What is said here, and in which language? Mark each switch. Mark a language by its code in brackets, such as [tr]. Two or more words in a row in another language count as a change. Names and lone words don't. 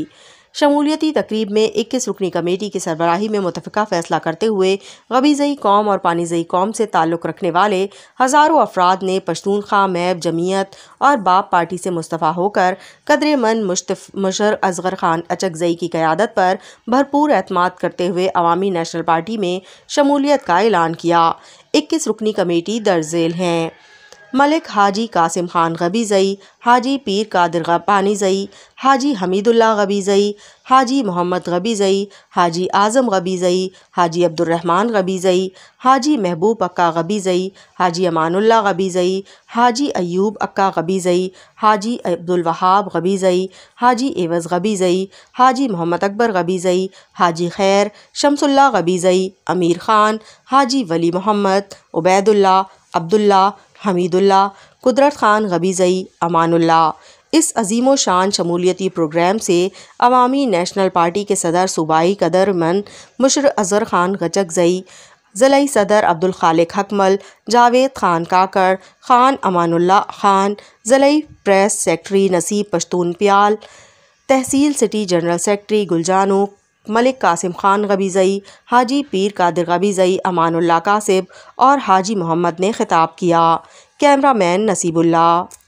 [ur] شمولیتی تقریب میں 21 رکنی کمیٹی کی سربراہی میں متفقہ فیصلہ کرتے ہوئے غبیزئی قوم اور پانیزئی قوم سے تعلق رکھنے والے ہزاروں افراد نے پشتونخوا میپ جمعیت اور باپ پارٹی سے مستعفی ہو کر قدرِ من مشر اصغر خان اچکزئی کی قیادت پر بھرپور اعتماد کرتے ہوئے عوامی نیشنل پارٹی میں شمولیت کا اعلان کیا. 21 رکنی کمیٹی درج ذیل ہیں: ملک حاجی قاسم خان غبیزئی، حاجی پیر قادر پانیزئی، حاجی حمیداللہ غبیزئی، حاجی محمد غبیزئی، حاجی اعظم غبیزئی، حاجی عبدالرحمان غبیزئی، حاجی محبوب اکا غبیزئی، حاجی امان اللہ غبیزئی، حاجی ایوب اکا غبیزئی، حاجی عبدالوہاب غبیزئی، حاجی عوض غبیزئی، حاجی محمد اکبر غبیزئی، حاجی خیر شمس اللہ غبیزئی، امیر خان، حاجی ولی محمد، عبیداللہ، عبداللہ، حمیداللہ، قدرت خان غبیزئی، امان اللہ. اس عظیم الشان شمولیتی پروگرام سے عوامی نیشنل پارٹی کے صدر صوبائی قدرِ من مشر اصغر خان اچکزئی، ضلعی صدر عبدالخالق حکمل، جاوید خان کاکڑ، خان امان اللہ خان، ضلعی [en] press secretary [ur] نصیب پشتون پیال، تحصیل [en] city general secretary [ur] گلجانو، ملک قاسم خان غبیزئی، حاجی پیر قادر غبیزئی، امان اللہ کاسب اور حاجی محمد نے خطاب کیا. کیمرہ مین نصیب اللہ.